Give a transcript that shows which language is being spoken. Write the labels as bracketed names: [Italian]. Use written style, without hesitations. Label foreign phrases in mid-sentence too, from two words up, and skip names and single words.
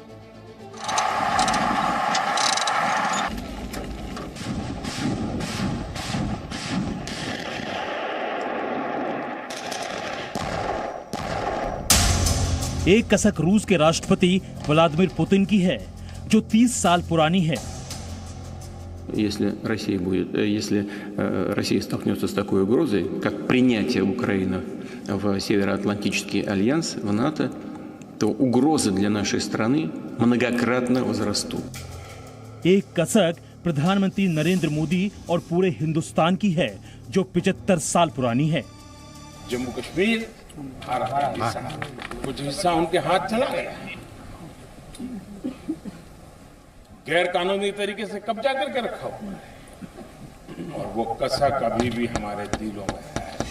[Hindi] एक कसक रूस के राष्ट्रपति व्लादिमीर पुतिन की है, जो 30 साल पुरानी है। [Russian] Если Россия столкнется с такой угрозой, как принятие Украины в Североатлантический альянс, в НАТО, то угрозы для нашей страны многократно возрастут. [Hindi] एक कसक प्रधानमंत्री नरेंद्र मोदी और पूरे हिंदुस्तान की है, जो 75 साल पुरानी है। जम्मू कश्मीर कुछ हिस्सा उनके हाथ चला गया, गैर कानूनी तरीके से कब्जा करके रखा हुआ है, और वो कसक अभी भी हमारे दिलों में है।